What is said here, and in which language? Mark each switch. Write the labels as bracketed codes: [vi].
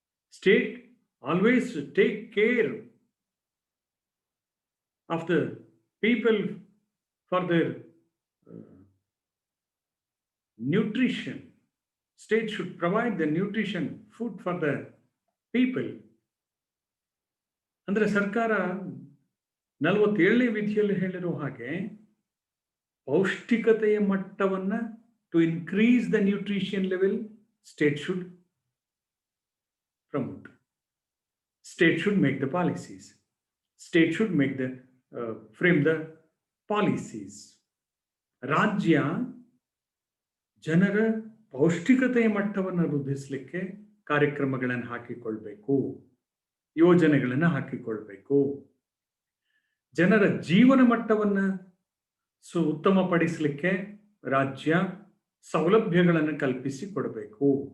[en] State always take care of the people for their nutrition. State should provide the nutrition, food for the people. [kn] ಅಂದರೆ ಸರ್ಕಾರ 47ನೇ ವಿಧಿಯಲ್ಲಿ ಹೇಳಿರೋ ಹಾಗೆ ಪೌಷ್ಟಿಕತೆಯ ಮಟ್ಟವನ್ನು [en] to increase the nutrition level, state should promote. State should make the policies. State should make the frame the policies. [kn] ರಾಜ್ಯ ಜನರ ಪೌಷ್ಟಿಕತೆಯ ಮಟ್ಟವನ್ನು ವೃದ್ಧಿಸಲಿಕ್ಕೆ ಕಾರ್ಯಕ್ರಮಗಳನ್ನು ಹಾಕಿಕೊಳ್ಬೇಕು, ಯೋಜನೆಗಳನ್ನು ಹಾಕಿಕೊಳ್ಬೇಕು. ಜನರ ಜೀವನ ಮಟ್ಟವನ್ನು ಉತ್ತಮಪಡಿಸಲಿಕ್ಕೆ ರಾಜ್ಯ ಸೌಲಭ್ಯಗಳನ್ನು ಕಲ್ಪಿಸಿಕೊಡಬೇಕು.